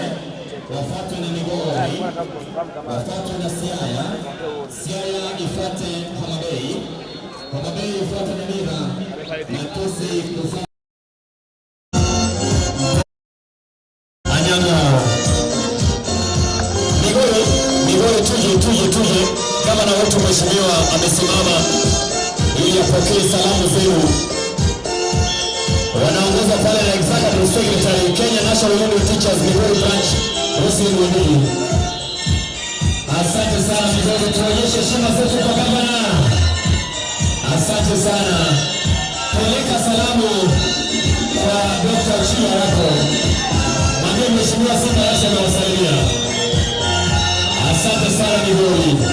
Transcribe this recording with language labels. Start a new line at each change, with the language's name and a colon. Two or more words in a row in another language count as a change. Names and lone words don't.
Swahili: wafuatwe na Migori, wafuatwe na Siaya ifuate Homabay ifuate na Nyamira, na Kisii kufuate Nyanza. Migori tuje kama na wetu mheshimiwa amesimama ili apokee salamu zenu. Wanaongoza pale na
English: Executive Secretary
Swahili: Kenya National Union Teachers Migori Branch Gusii. Asante sana Migori, tuonyeshe heshima zetu kwa gavana. Asante sana. Peleka salamu kwa Dr. Chia yako. Mwambie mheshimiwa Simba Yasha na wasalimia. Asante sana Migori.